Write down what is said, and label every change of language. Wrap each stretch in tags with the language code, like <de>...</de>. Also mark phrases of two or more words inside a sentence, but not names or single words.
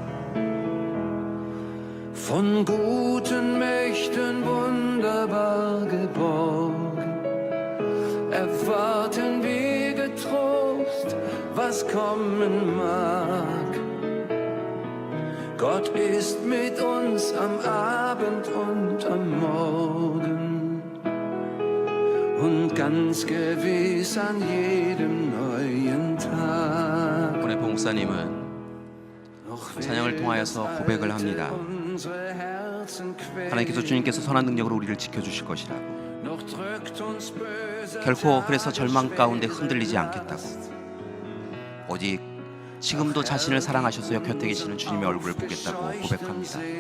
<de>Von guten Mächten wunderbar geborgen, erwarten wir getrost, was kommen mag. Gott ist mit uns am Abend und am Morgen und ganz gewiss an jedem neuen Tag.</de> <ko>오늘 봉사님은 찬양을 통하여서 고백을 합니다. 하나님께서, 주님께서 선한 능력으로 우리를 지켜주실 것이라고, 결코 그래서 절망 가운데 흔들리지 않겠다고, 오직 지금도 자신을 사랑하셔서 곁에 계시는 주님의 얼굴을 보겠다고 고백합니다.</ko>